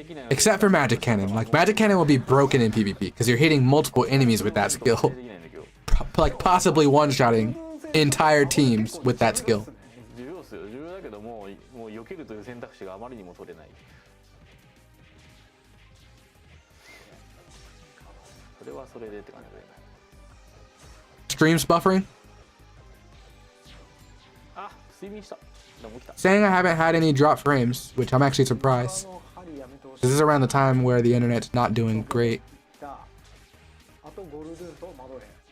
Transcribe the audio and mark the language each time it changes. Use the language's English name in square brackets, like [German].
[English] Except for Magic Cannon. Like Magic Cannon will be broken in PvP because you're hitting multiple enemies with that skill. Like possibly one-shotting entire teams with that skill. [Japanese] 重要だけどもう避けるという選択肢があまりにも取れない。それはそれでって感じだよね。 [English] Streams buffering? [Japanese] あ、睡眠した。でも起きた。 [English] Saying I haven't had any drop frames, which I'm actually surprised. This is around the time where the internet's not doing great. [Japanese] あとゴルドゥンとマドレー。